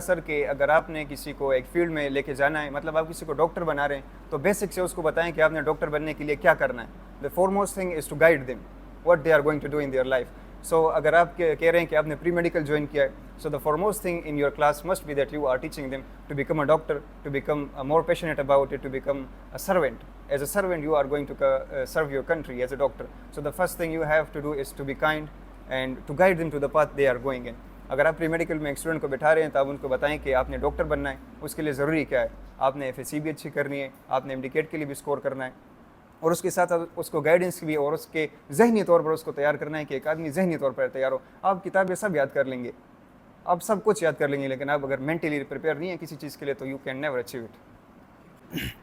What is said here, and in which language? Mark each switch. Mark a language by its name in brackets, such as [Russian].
[Urdu] سر کہ اگر آپ نے کسی کو ایک فیلڈ میں لے کے جانا ہے، مطلب آپ کسی کو ڈاکٹر بنا رہے ہیں تو بیسک سے اس کو بتائیں کہ آپ نے ڈاکٹر بننے کے لیے کیا کرنا ہے. [English] The foremost thing is to guide them what they are going to do in their life. So [Urdu] اگر آپ کہہ رہے ہیں کہ آپ نے پری میڈیکل جوائن کیا ہے، [English] So the foremost thing in your class must be that you are teaching them to become a doctor, to become more passionate about it, to become a servant. As a servant you are going to serve your country as a doctor. So the first thing you have to do is to be kind and to guide them to the path they are going in. [Urdu] اگر آپ pre medical میں ایک student کو بٹھا رہے ہیں تو آپ ان کو بتائیں کہ آپ نے ڈاکٹر بننا ہے، اس کے لیے ضروری کیا ہے. آپ نے FSC بھی اچھی کرنی ہے، آپ نے MD کے لیے بھی اسکور کرنا ہے، اور اس کے ساتھ اس کو گائیڈنس بھی اور اس کے ذہنی طور پر اس کو تیار کرنا ہے کہ ایک آدمی ذہنی طور پر تیار ہو. آپ کتابیں سب یاد کر لیں گے، آپ سب کچھ یاد کر لیں گے، لیکن آپ اگر مینٹلی پریپیئر نہیں ہیں کسی چیز کے لیے تو [English] You can never achieve it.